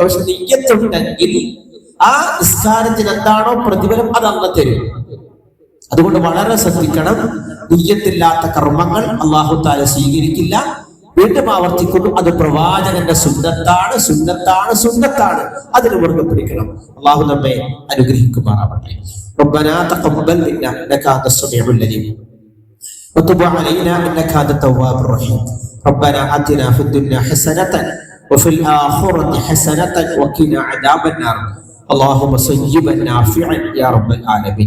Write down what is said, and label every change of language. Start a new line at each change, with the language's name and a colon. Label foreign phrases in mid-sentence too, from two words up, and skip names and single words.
Malayalam: പക്ഷെ നിയ്യത്തുണ്ടെങ്കിൽ ആ നിസ്കാരത്തിന് എന്താണോ പ്രതിഫലം അത് അന്ന് തരും. അതുകൊണ്ട് വളരെ ശ്രദ്ധിക്കണം. നിയ്യത്തില്ലാത്ത കർമ്മങ്ങൾ
Arabic: الله تعالى
Malayalam: സ്വീകരിക്കില്ല. വീണ്ടും ആവർത്തിക്കുന്നു, അത് പ്രവാചകന്റെ സുന്നത്താണ്, സുന്നത്താണ്, സുന്നത്താണ്. അതിന് മുറുകെ പിടിക്കണം. അല്ലാഹു നമ്മെ അനുഗ്രഹിക്കുമാറാവട്ടെ.
Arabic: ربنا تقبل منا انك انت السميع العليم وتب علينا انك انت التواب الرحيم. ربنا آتنا في الدنيا حسنة وفي الآخرة حسنة وقنا عذاب النار. اللهم صيبا نافعا يا رب العالمين.